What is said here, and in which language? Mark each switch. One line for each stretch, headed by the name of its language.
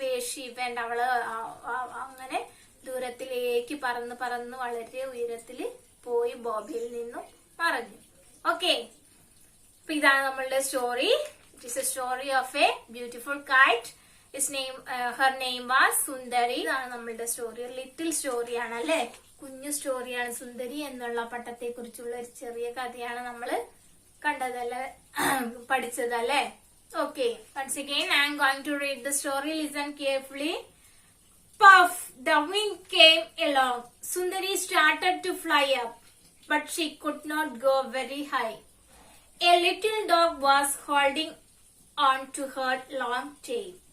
Malayalam: ശിവൻ അവള് അങ്ങനെ ദൂരത്തിലേക്ക് പറന്ന് പറന്ന് വളരെ ഉയരത്തില് പോയി ബോബിയിൽ നിന്നും മറഞ്ഞു. ഓക്കെ, അപ്പൊ ഇതാണ് നമ്മളുടെ story.
English: It is a story of a beautiful kite. Her name was Sundari.
Malayalam: ഇതാണ് നമ്മളുടെ സ്റ്റോറി. ലിറ്റിൽ സ്റ്റോറിയാണ് അല്ലെ, കുഞ്ഞു സ്റ്റോറിയാണ്. സുന്ദരി എന്നുള്ള പട്ടത്തെ കുറിച്ചുള്ള ഒരു ചെറിയ കഥയാണ് നമ്മള് കണ്ടതല്ലേ, പഠിച്ചതല്ലേ.
English: Okay, once again I am going to read the story. Listen carefully. Puff, the wind came along. Sundari started to fly up, but she could not go very high. A little dog was holding on to her long tail.